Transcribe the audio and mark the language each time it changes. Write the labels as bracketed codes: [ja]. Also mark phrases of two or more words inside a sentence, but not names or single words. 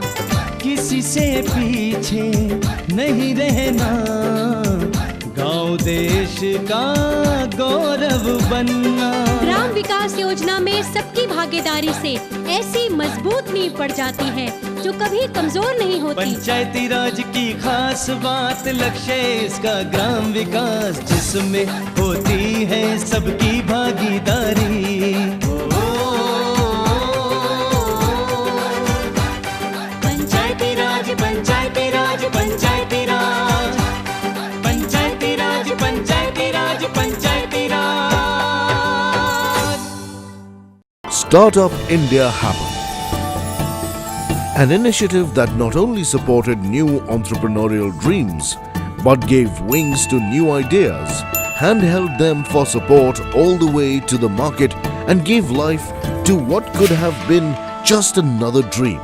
[hi] किसी से पीछे नहीं रहना, गांव देश का गौरव बनना। ग्राम विकास योजना में सबकी भागीदारी से ऐसी मजबूत नींव पड़ जाती है जो कभी कमजोर नहीं होती। पंचायती राज की खास बात लक्ष्य है इसका ग्राम विकास, जिसमें होती है सबकी भागीदारी। पंचायती राज, पंचायती राज, पंचायती राज, पंचायती राज, पंचायती राज, पंचायती राज। [en] Startup India happened. An initiative that not only supported new entrepreneurial dreams, but gave wings to new ideas, handheld them for support all the way to the market and gave life to what could have been just another dream.